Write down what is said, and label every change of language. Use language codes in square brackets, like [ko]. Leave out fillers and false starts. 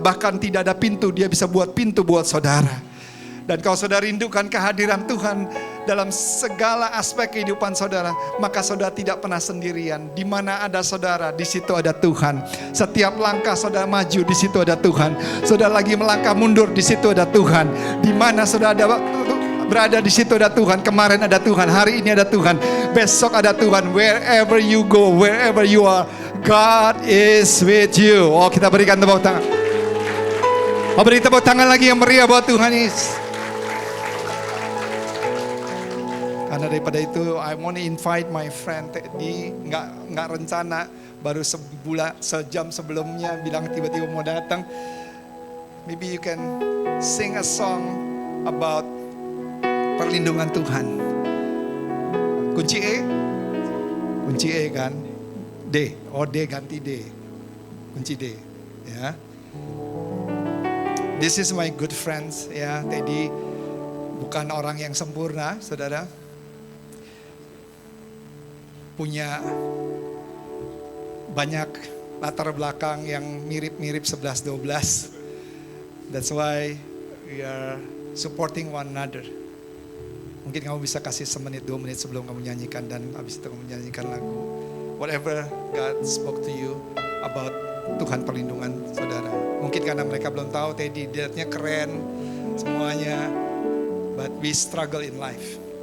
[id] Bahkan tidak ada pintu, dia bisa buat pintu buat saudara. Dan kalau saudara rindukan kehadiran Tuhan dalam segala aspek kehidupan saudara, maka saudara tidak pernah sendirian. Di mana ada saudara, di situ ada Tuhan. Setiap langkah saudara maju, di situ ada Tuhan. Saudara lagi melangkah mundur, di situ ada Tuhan. Di mana saudara berada, di situ ada Tuhan. Kemarin ada Tuhan, hari ini ada Tuhan, besok ada Tuhan. [en] Wherever you go, wherever you are, God is with you. [id] Oh, kita berikan tepuk tangan. Oh, beri tepuk tangan lagi yang meriah buat Tuhan Yesus. Karena daripada itu, [en] I want to invite my friend Teddy. [id] Nggak rencana, baru sejam sebelumnya bilang tiba-tiba mau datang. [en] Maybe you can sing a song about [id] perlindungan Tuhan. Kunci E? Kunci E kan? D. Oh, D ganti D. Kunci D. Ya. [en] This is my good friends. [id] Ya, Teddy bukan orang yang sempurna, saudara. Punya banyak latar belakang yang mirip-mirip 11-12. [en] That's why we are supporting one another. [id] Mungkin kamu bisa kasih 1-2 menit sebelum kamu nyanyikan, dan habis itu kamu nyanyikan lagu. [en] Whatever God spoke to you about [id] Tuhan perlindungan saudara. Mungkin karena mereka belum tahu, Teddy dietnya keren semuanya, [en] but we struggle in life.